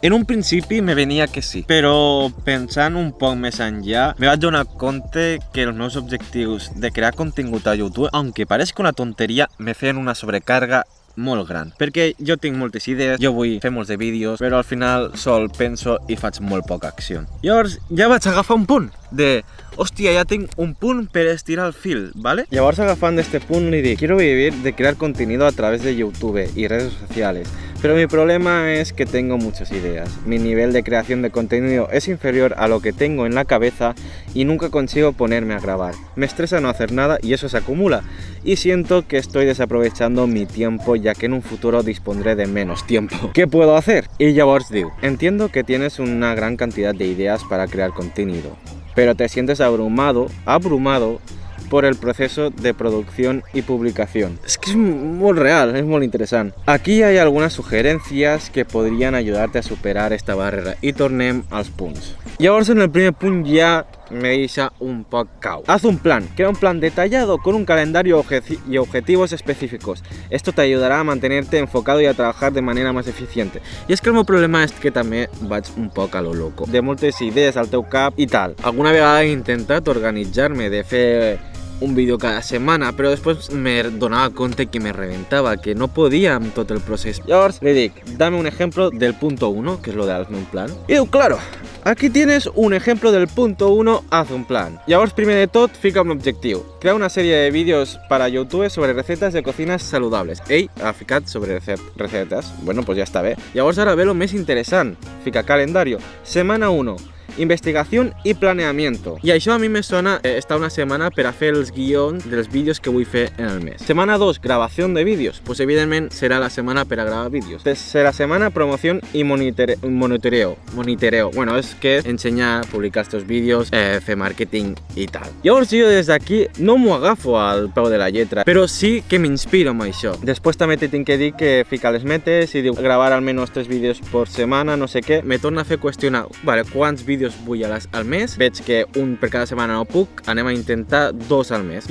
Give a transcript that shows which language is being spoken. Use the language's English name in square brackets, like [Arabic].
[Catalan] En un principi me venia que sí, però pensant un poc més enllà, me vaig donar compte que els meus objectius de crear contingut a YouTube, [Spanish] aunque parezca una tonteria, [Catalan] me feien una sobrecarga molt gran, perquè jo tinc moltes idees, jo vull fer molts de vídeos, però al final sol penso i faig molt poca acció. Llavors ja vaig agafar un punt, de hòstia, ja tinc un punt per estirar el fil, ¿vale? Llavors agafant este punt li dic, [Spanish] quiero vivir de crear contenido a través de YouTube y redes sociales, pero mi problema es que tengo muchas ideas. Mi nivel de creación de contenido es inferior a lo que tengo en la cabeza y nunca consigo ponerme a grabar. Me estresa no hacer nada y eso se acumula. Y siento que estoy desaprovechando mi tiempo ya que en un futuro dispondré de menos tiempo. ¿Qué puedo hacer? Y [Catalan] llavors diu, [Spanish] entiendo que tienes una gran cantidad de ideas para crear contenido, pero te sientes abrumado por el proceso de producción y publicación. Es que es muy real, es muy interesante. Aquí hay algunas sugerencias que podrían ayudarte a superar esta barrera y [Catalan] tornem als punts. Llavors en el primer punt ja me deixa un poc cau. [Spanish] Haz un plan, crea un plan detallado con un calendario y objetivos específicos. Esto te ayudará a mantenerte enfocado y a trabajar de manera más eficiente. [Catalan] I és que el meu problema és que també vaig un poc a lo loco, de moltes idees al teu cap i tal. Alguna vegada he intentat organitzar-me de fer un vídeo cada setmana, però després me donava compte que me reventava, que no podia amb tot el procés. Llavors li dic, [Spanish] dame un ejemplo del punto 1, [Catalan] que és lo de [Spanish] hazme un plan. [Catalan] I diu, [Spanish] claro, aquí tienes un ejemplo del punto 1, haz un plan. [Catalan] Llavors, primer de tot, fica un objectiu. [Spanish] Crea una sèrie de vídeos para YouTube sobre recetas de cocinas saludables. [Catalan] Ell ha ficat sobre recetes. Bueno, pues ja està bé. Llavors ara ve lo més interessant. Fica [Spanish] calendario. Semana 1. Investigación y planeamiento. [Catalan] I això a mi me sona estar una setmana per a fer els guions dels vídeos que vull fer en el mes. [Spanish] Semana 2, grabación de vídeos. [Catalan] Pues evidentment serà la setmana per a gravar vídeos. [Spanish] Tercera semana, promoción y monitoreo. [Catalan] Bueno, és que ensenyar, publicar estos vídeos, fer màrqueting i tal. Llavors jo des d'aquí no m'ho agafo al peu de la lletra, però sí que m'inspiro amb això. Després també te tinc que dir que fica les metes i diu gravar almenys 3 vídeos por setmana, no sé què. Me torna a fer qüestionar, vale, quants vídeos vull al mes, veig que un per cada setmana no puc, anem a intentar 2 al mes.